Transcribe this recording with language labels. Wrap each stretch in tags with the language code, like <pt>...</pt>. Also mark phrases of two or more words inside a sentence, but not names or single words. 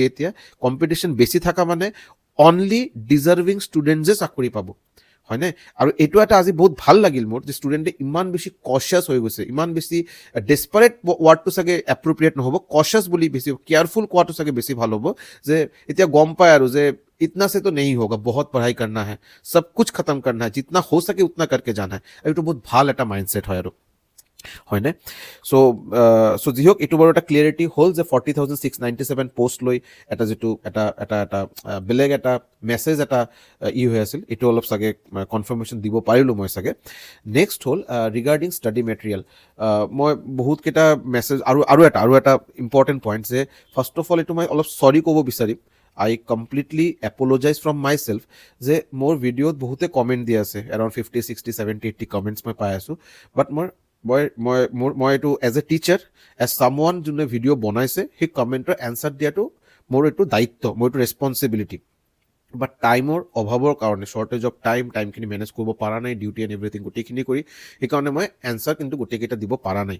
<as>এতিয়া কম্পিটিশ্যন বেছি থকা মানে</as> <en>only deserving students</en> <as>চাকৰি পাব, হয়নে? আৰু এইটো এটা আজি বহুত ভাল লাগিল মোৰ যে ষ্টুডেণ্টে ইমান বেছি কচিয়াছ হৈ গৈছে, ইমান বেছি</as> <en>desperate word</en> <as>চাগে এপ্ৰপ্ৰিয়েট নহ'ব, কচিয়াছ বুলি বেছি কেয়াৰফুল কোৱাটো চাগে বেছি ভাল হ'ব, যে এতিয়া গম পায় আৰু যে</as> <hi>इतना से तो नहीं होगा, बहुत पढ़ाई करना है, सब कुछ खत्म करना है, जितना हो सके उतना करके जाना है।</hi> <as>এইটো বহুত ভাল এটা মাইণ্ডছেট হয় আৰু, হয়নে? চ' যি হওক, এইটো বাৰু এটা ক্লিয়াৰিটি হ'ল যে 40,697 পোষ্ট লৈ এটা যিটো এটা বেলেগ এটা মেছেজ এটা হৈ আছিল, এইটো অলপ চাগে কনফাৰ্মেশ্যন দিব পাৰিলোঁ মই চাগে। নেক্সট হ'ল</as> <en>regarding study material.</en> <as>মই বহুতকেইটা মেছেজ আৰু এটা</as> <en>important point,</en> <as>যে</as> <en>first of all</en> <as>এইটো মই অলপ চৰি ক'ব বিচাৰিম।</as> <en>I completely apologize from myself</en> <as>যে মোৰ ভিডিঅ'ত বহুতে কমেণ্ট দি আছে, এৰাউণ্ড 50, 60, 70, 80 কমেণ্টছ মই পাই আছোঁ। বাট মই এইটো</as> <en>as a teacher, as someone</en> <as>যোনে ভিডিঅ' বনাইছে, সেই কমেণ্টৰ এনচাৰ দিয়াটো মোৰ এইটো দায়িত্ব, মোৰ এইটো ৰেছপনচিবিলিটি। বাট টাইমৰ অভাৱৰ কাৰণে,</as> <en>shortage of time</en> <as>মেনেজ কৰিব পৰা নাই,</as> <en>duty and everything</en> <as>গোটেইখিনি কৰি, সেইকাৰণে মই এনচাৰ কিন্তু গোটেইকেইটা দিব পৰা নাই।</as>